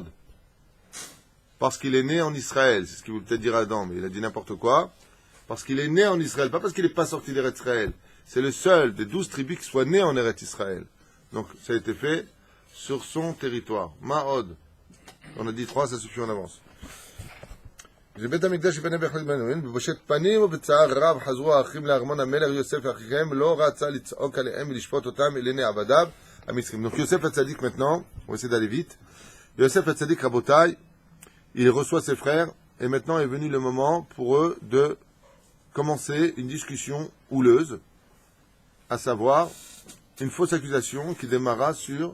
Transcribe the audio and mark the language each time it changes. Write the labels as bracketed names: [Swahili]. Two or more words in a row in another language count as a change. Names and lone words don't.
[French] Parce qu'il est né en Israël. C'est ce qu'il voulait peut-être dire Adam, mais il a dit n'importe quoi. Parce qu'il est né en Israël, pas parce qu'il n'est pas sorti d'Eretz Israël. C'est le seul des 12 tribus qui soit né en Eretz Israël. Donc ça a été fait sur son territoire. Maod. On a dit 3, ça suffit, on avance. [Hebrew] בית המקדש יפנה בהחלט בנוין, בבושת פנים ובצער רב חזרו האחים לארמון המלך יוסף ואחיהם, לא רצה לצעוק עליהם ולשפוט אותם אל עיני עבדיו המצרים. [French] Donc Yosef Hatzadik maintenant, on va essayer d'aller vite. Yosef Hatzadik Rabotai, il reçoit ses frères, et maintenant est venu le moment pour eux de commencer une discussion houleuse, à savoir une fausse accusation qui démarra sur...